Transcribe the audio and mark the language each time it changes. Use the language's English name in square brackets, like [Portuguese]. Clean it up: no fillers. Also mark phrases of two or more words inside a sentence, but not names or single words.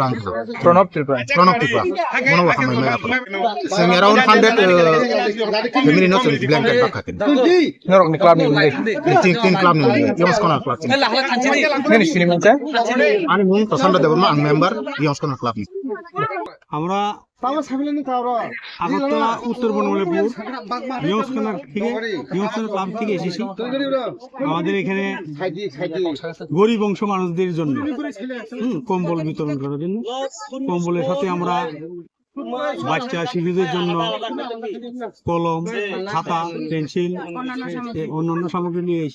[Kok Borok] प्रणब त्रिपुरा मनो हामायमायाफोराव जों [English] around 100 family [Kok Borok] न जों ब्लेंकेट बाखाtin नरकनि क्लाबनि तीन क्लाबनि यंग्स कर्नार क्लाब नोंनि सिनि मोनसे आंनि मुं प्रशाন্ত देबबर्मा आं मेम्बार यंग्स कर्नार क्लाबनि [Bangla] আমরা আগরতলা উত্তর বনমালীপুর ইয়ংস কর্নার ক্লাব থেকে এসেছি। আমাদের এখানে গরিব অংশ মানুষদের জন্য কম্বল বিতরণ করার জন্য, কম্বলের সাথে আমরা বাচ্চা শিশুদের জন্য কলম, খাতা, পেন্সিল, অন্যান্য সামগ্রী নিয়ে এসেছি।